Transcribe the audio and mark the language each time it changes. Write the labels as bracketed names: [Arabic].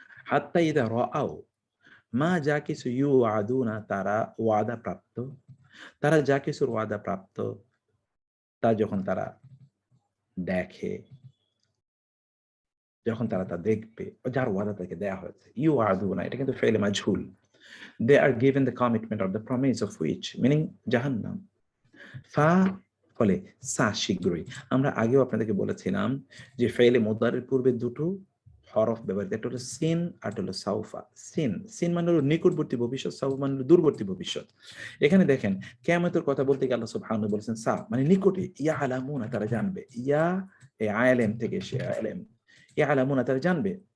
[Arabic] হাত্তা ইদা রাআও মা [Bangla] যা কিছু ইউআদুনা তারা ওয়াদা প্রাপ্ত, তারা যা কিছুর ওয়াদা প্রাপ্ত তা যখন তারা দেখে, যখন তারা তা দেখবে যার ওয়াদা তাকে দেয়া হয়েছে। ইউআদুনা এটা কিন্তু ফেলে মাঝহুল, [English] they are given the commitment or the promise of which, meaning Jahannam. [Bangla] ফা ফলে সা শীঘ্রই। আমরা আগেও আপনাদেরকে বলেছিলাম যে ফেলে মুদারের পূর্বে দুটো হরফ ব্যবহৃত, একটা হলো সিন আর হলো সাউফা। সিন সিন মানে হলো নিকটবর্তী ভবিষ্যৎ, সাউফা মানে হলো দূরবর্তী ভবিষ্যৎ। এখানে দেখেন কিয়ামতের কথা বলতে গিয়ে আল্লাহ সুবহানাহু বলেছেন সা মানে নিকটে, [Arabic] ইয়া আলামুনা [Bangla] তারা জানবে, ইয়া এই আলেম থেকে সে আলেম, ইয়া আলামুনা তারা জানবে।